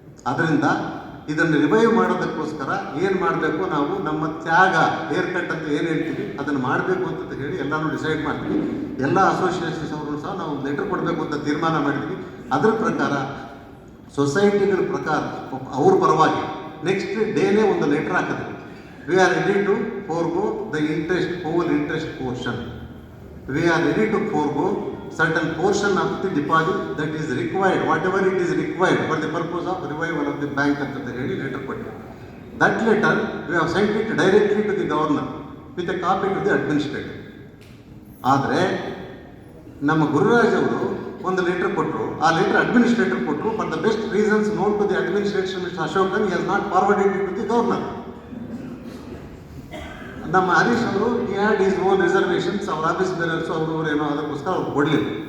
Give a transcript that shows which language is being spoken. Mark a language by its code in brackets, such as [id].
[kn] ಅದರಿಂದ ಇದನ್ನು ರಿವೈವ್ ಮಾಡೋದಕ್ಕೋಸ್ಕರ ಏನು ಮಾಡಬೇಕು, ನಾವು ನಮ್ಮ ತ್ಯಾಗ, ಹೇರ್ ಕಟ್ ಅಂತ ಏನು ಹೇಳ್ತೀವಿ ಅದನ್ನು ಮಾಡಬೇಕು ಅಂತ ಹೇಳಿ ಎಲ್ಲನೂ ಡಿಸೈಡ್ ಮಾಡ್ತೀವಿ. ಎಲ್ಲ ಅಸೋಸಿಯೇಷನ್ಸ್ ಅವರು ಸಹ ನಾವು ಲೆಟರ್ ಕೊಡಬೇಕು ಅಂತ ತೀರ್ಮಾನ ಮಾಡಿದ್ವಿ. ಅದರ ಪ್ರಕಾರ ಸೊಸೈಟಿಗಳ ಪ್ರಕಾರ ಅವ್ರ ಪರವಾಗಿ ನೆಕ್ಸ್ಟ್ ಡೇನೇ ಒಂದು ಲೆಟರ್ ಹಾಕಿದ್ವಿ. [en] We are ready to forgo the interest, whole interest portion. We are ready to forgo certain portion of the deposit that is required, whatever it is required for the purpose of revival of the bank [kn] ಅಂತ ಹೇಳಿ letter ಕೊಟ್ಟು, [en] that letter we have sent it directly to the governor with a copy to the administrator. [kn] ಆದರೆ ನಮ್ಮ ಗುರುರಾಜ್ ಅವರು ಒಂದು letter ಕೊಟ್ಟರು, ಆ letter administrator ಕೊಟ್ಟರು. [en] For the best reasons known to the administration mister Ashokan, he has not forwarded it to the governor. [kn] ನಮ್ಮ ಹರೀಶ್ ಅವರು [en] he had his own reservations, [kn] ಅವ್ರ ಆಫೀಸ್ ಬೇರೆಯರ್ಸು ಅವರು ಏನೋ ಅದಕ್ಕೋಸ್ಕರ ಅವ್ರು ಕೊಡಲಿಲ್ಲ.